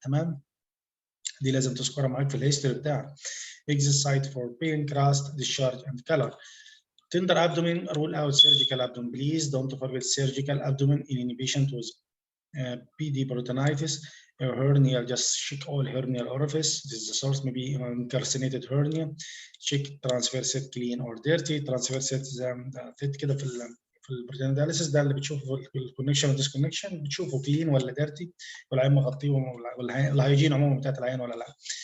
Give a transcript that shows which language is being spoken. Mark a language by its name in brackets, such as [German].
[Arabic] تمام, دي لازم تذكرها معاك في الهيستوري بتاعك. [English] exit site for pain, crust, discharge and color. Tender abdomen, rule out surgical abdomen. Please don't forget surgical abdomen in any patient with PD peritonitis or hernia. Just check all hernial orifice. This is the source, maybe carcinated hernia. Check transfer set clean or dirty. [Arabic] Transfer set كده في البروتين دياليسيس ده اللي بتشوفه في الكونكشن والديسكونكشن, بتشوفه كلين ولا ديرتي, والعين مغطيه, والهايجين عموما بتاعت العين ولا لا.